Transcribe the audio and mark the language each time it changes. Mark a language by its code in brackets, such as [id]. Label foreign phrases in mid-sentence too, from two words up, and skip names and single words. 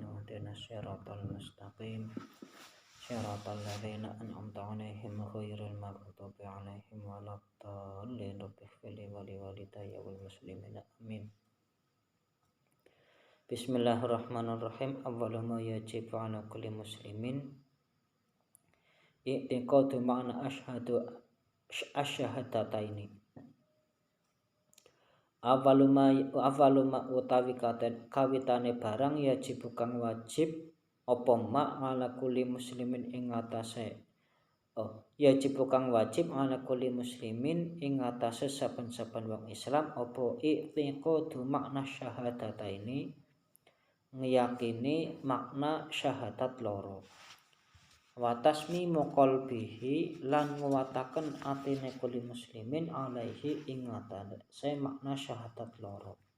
[ar] اهدنا الصراط المستقيم. صراط الذين أنعمت عليهم غير المغضوب عليهم ولا الضالين. رب اغفر لي ولوالدي وللمسلمين. Amin. بسم الله الرحمن الرحيم. أول ما يجب على كل مسلم اعتقاد معنى الشهادتين. أول ما [jv] utawi kawitane barang yajibu kang wajib apa [ar] ما على كل [jv] muslimin ing atase yajibu kang wajib [ar] على كل مسلم [jv] ing atase saben-saben wong Islam apa [ar] اعتقاد معنى الشهادتين, [jv] ngeyakini makna syahadat loro, [ar] وتصميم قلبه [jv] lan nguwataken atine [ar] كل مسلم عليه [jv] ing atase makna syahadat loro.